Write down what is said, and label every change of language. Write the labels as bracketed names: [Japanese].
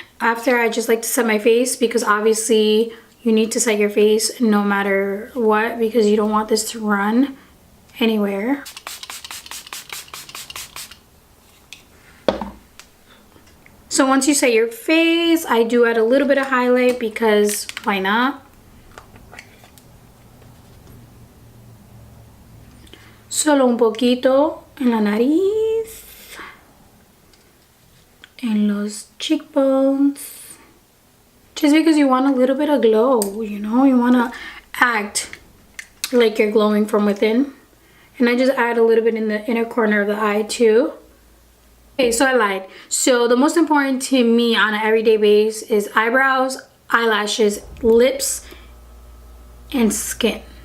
[English] After, I just like to set my face because obviously you need to set your face no matter what because you don't want this to run anywhere. So once you set your face, I do add a little bit of highlight because why not? [Spanish] Solo un poquito en la nariz, en los cheekbones. [English] Just because you want a little bit of glow, you know? You want to act like you're glowing from within. And I just add a little bit in the inner corner of the eye too. Okay, so I lied. So the most important to me on an everyday basis is eyebrows, eyelashes, lips, and skin.